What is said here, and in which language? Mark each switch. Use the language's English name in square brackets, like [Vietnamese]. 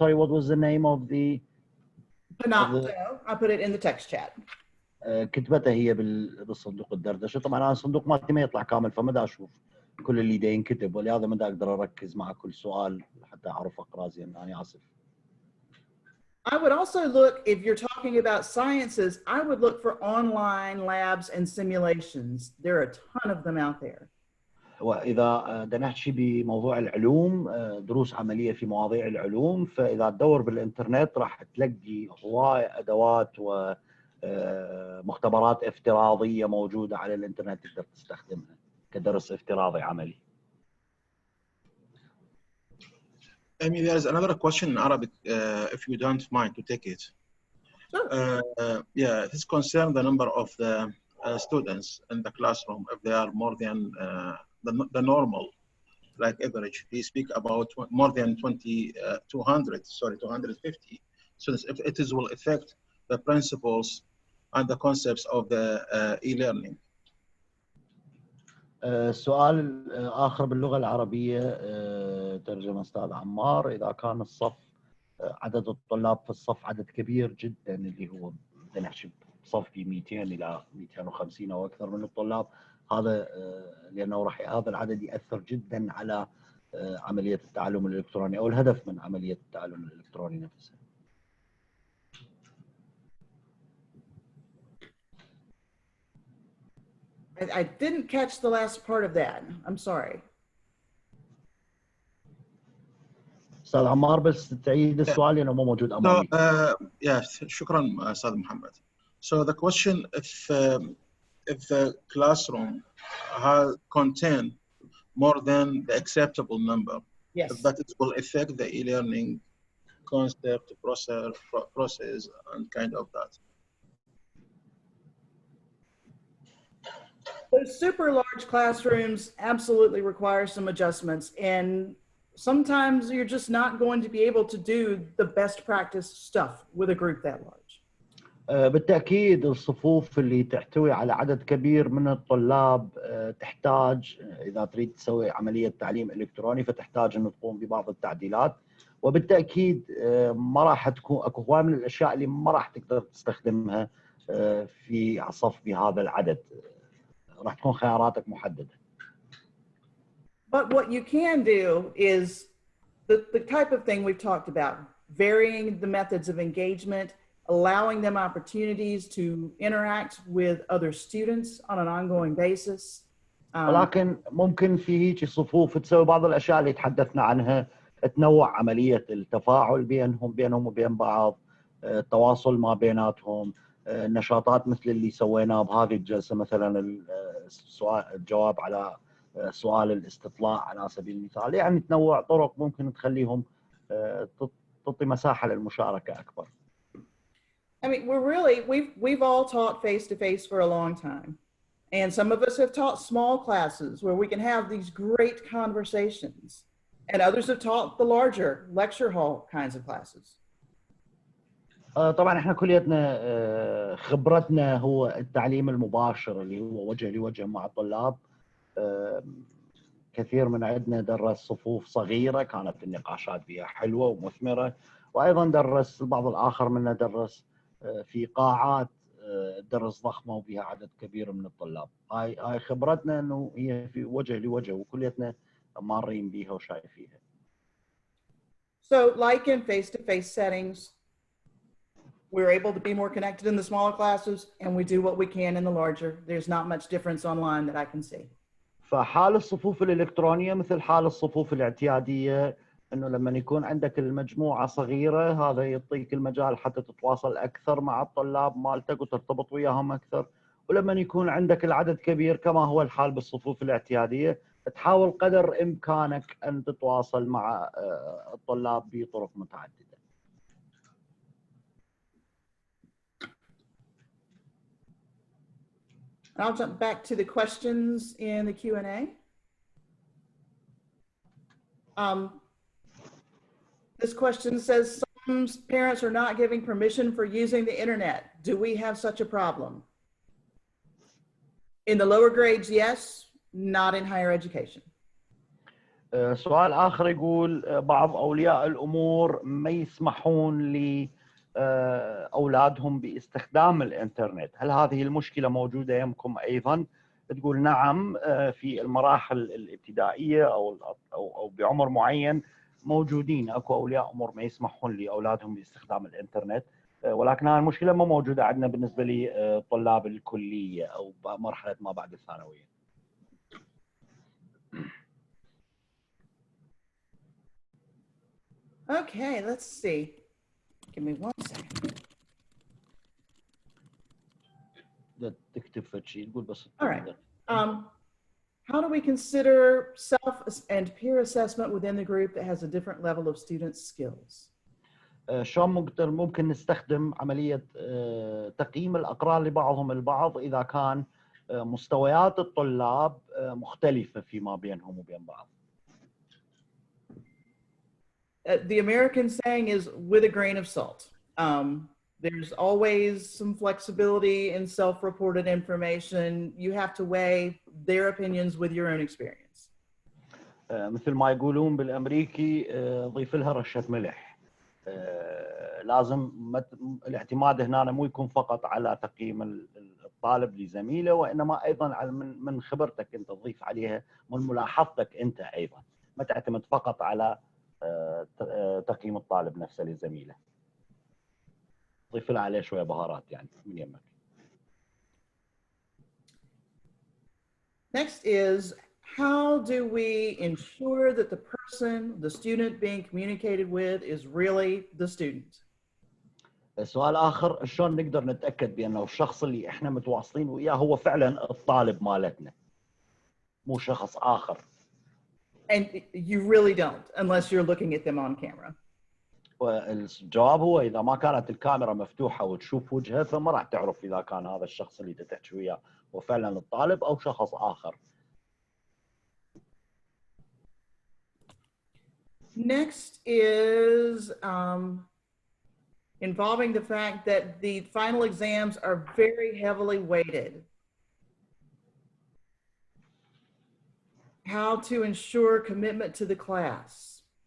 [English] Sorry, what was the name of the Panopto, I'll put it in the text chat. [Arabic] كتبتها هي بالصندوق الدردشه. طبعا انا الصندوق مالتي ما يطلع كامل فما دا اشوف كل اللي دا ينكتب، ولهذا ما دا اقدر اركز مع كل سؤال حتى اعرف اقرا زين. انا اسف. [English] I would also look, if you're talking about sciences, I would look for online labs and simulations. There are a ton of them out there. [Arabic] واذا بدنا نحكي بموضوع العلوم، دروس عمليه في مواضيع العلوم، فاذا تدور بالانترنت راح تلاقي هواي ادوات ومختبرات افتراضيه موجوده على الانترنت تقدر تستخدمها كدرس افتراضي عملي. [English] There's another question in Arabic, if you don't mind to take it. Sure. Yeah, this concerns the number of the students in the classroom. If they are more than the normal, like average, we speak about more than 250 students. If it is will affect the principles and the concepts of the e-learning. [Arabic] سؤال آخر باللغة العربية، ترجمة أستاذ عمار. إذا كان الصف عدد الطلاب في الصف عدد كبير جدا، اللي هو بدنا نحكي صف ب 200 إلى 250 أو أكثر من الطلاب، هذا لأنه راح هذا العدد يأثر جدا على عملية التعلم الإلكتروني أو الهدف من عملية التعلم الإلكتروني نفسها. [English] I didn't catch the last part of that. I'm sorry. [Arabic] أستاذ عمار بس تعيد السؤال لأنه مو موجود أمامي. [English] Yes, [Arabic] شكرا أستاذ محمد. [English] So the question, if the classroom has contain more than the acceptable number, yes, if that will affect the e-learning concept, process, and kind of that. Those super large classrooms absolutely require some adjustments, and sometimes you're just not going to be able to do the best practice stuff with a group that large. [Arabic] بالتأكيد الصفوف اللي تحتوي على عدد كبير من الطلاب تحتاج، إذا تريد تسوي عملية تعليم إلكتروني فتحتاج أن تقوم ببعض التعديلات، وبالتأكيد ما راح تكون أكو هواي من الأشياء اللي ما راح تقدر تستخدمها في صف بهذا العدد، راح تكون خياراتك محددة. [English] But what you can do is the type of thing we've talked about, varying the methods of engagement, allowing them opportunities to interact with other students on an ongoing basis. [Arabic] ولكن ممكن في هيك صفوف تسوي بعض الأشياء اللي تحدثنا عنها، تنوع عملية التفاعل بينهم وبين بعض، التواصل ما بيناتهم، نشاطات مثل اللي سويناه بهذه الجلسة، مثلا الجواب على سؤال الاستطلاع على سبيل المثال. يعني تنوع طرق ممكن تخليهم تعطي مساحة للمشاركة أكبر. [English] I mean, we've all taught face-to-face for a long time. And some of us have taught small classes where we can have these great conversations. And others have taught the larger lecture hall kinds of classes. [Arabic] طبعا احنا كليتنا خبرتنا هو التعليم المباشر اللي هو وجه لوجه مع الطلاب. كثير من عندنا درس صفوف صغيرة كانت النقاشات فيها حلوة ومثمرة، وأيضا درس البعض الآخر منا درس في قاعات درس ضخمة وفيها عدد كبير من الطلاب. هاي خبرتنا أنه هي في وجه لوجه وكليتنا مارين بيها وشايفيها. [English] So like in face-to-face settings, we're able to be more connected in the smaller classes and we do what we can in the larger. There's not much difference online that I can see. [Arabic] فحال الصفوف الإلكترونية مثل حال الصفوف الاعتيادية، أنه لما يكون عندك المجموعة صغيرة هذا يعطيك المجال حتى تتواصل أكثر مع الطلاب مالتك وترتبط وياهم أكثر، ولما يكون عندك العدد كبير كما هو الحال بالصفوف الاعتيادية تحاول قدر إمكانك أن تتواصل مع الطلاب بطرق متعددة. [English] I'll jump back to the questions in the Q&A. This question says, some parents are not giving permission for using the internet. Do we have such a problem? In the lower grades, yes, not in higher education. [Arabic] سؤال آخر يقول بعض أولياء الأمور ما يسمحون لأولادهم باستخدام الإنترنت، هل هذه المشكلة موجودة يمكم أيضا؟ تقول نعم، في المراحل الابتدائية أو بعمر معين موجودين أكو أولياء أمور ما يسمحون لأولادهم باستخدام الإنترنت، ولكن هذه المشكلة ما موجودة عندنا بالنسبة لطلاب الكلية أو مرحلة ما بعد الثانوية. [English] Okay, let's see. Give me one second. [Arabic] تكتب فشي تقول بس. [English] All right. How do we consider self and peer assessment within the group that has a different level of student skills? [Arabic] شلون ممكن نستخدم عملية تقييم الأقران لبعضهم البعض إذا كان مستويات الطلاب مختلفة فيما بينهم وبين بعض. [English] The American saying is with a grain of salt. There's always some flexibility in self-reported information. You have to weigh their opinions with your own experience. [Arabic] مثل ما يقولون بالأمريكي ضيف لها رشة ملح. لازم الاعتماد هنا مو يكون فقط على تقييم الطالب لزميله، وإنما أيضا من خبرتك أنت تضيف عليها من ملاحظتك أنت أيضا، ما تعتمد فقط على تقييم الطالب نفسه لزميله. ضيف له عليه شوية بهارات يعني من يمك. [English] Next is, how do we ensure that the person, the student being communicated with is really the student? [Arabic] السؤال آخر، شلون نقدر نتأكد بأنه الشخص اللي إحنا متواصلين وياه هو فعلا الطالب مالتنا مو شخص آخر. [English] And you really don't unless you're looking at them on camera. [Arabic] والجواب هو إذا ما كانت الكاميرا مفتوحة وتشوف وجهه فما راح تعرف إذا كان هذا الشخص اللي تحكي وياه هو فعلا الطالب أو شخص آخر. [English] Next is involving the fact that the final exams are very heavily weighted. How to ensure commitment to the class.